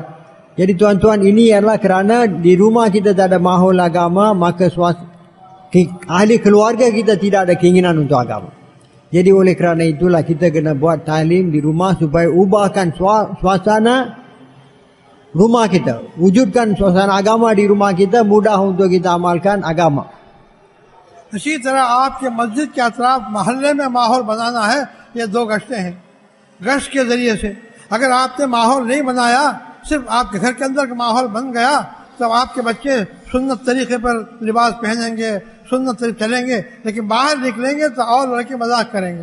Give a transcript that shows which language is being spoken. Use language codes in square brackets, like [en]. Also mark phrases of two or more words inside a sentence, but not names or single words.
[ms] Jadi tuan-tuan, ini adalah kerana di rumah kita tak ada mahol agama, maka ahli keluarga kita tidak ada keinginan untuk agama. Jadi oleh kerana itulah kita kena buat talim di rumah supaya ubahkan suasana rumah kita, wujudkan suasana agama di rumah kita, mudah untuk kita amalkan agama. [hi] इसी तरह आपके मस्जिद के अतराफ महल्ले में माहौल बनाना है, ये दो गश्तें हैं। गश्त के जरिए से अगर आपने माहौल नहीं बनाया, सिर्फ आपके घर के अंदर का माहौल बन गया, तो आपके बच्चे सुन्नत तरीके पर लिबास पहनेंगे, सुन्नत तरीके चलेंगे, लेकिन बाहर निकलेंगे तो और लड़के मजाक करेंगे।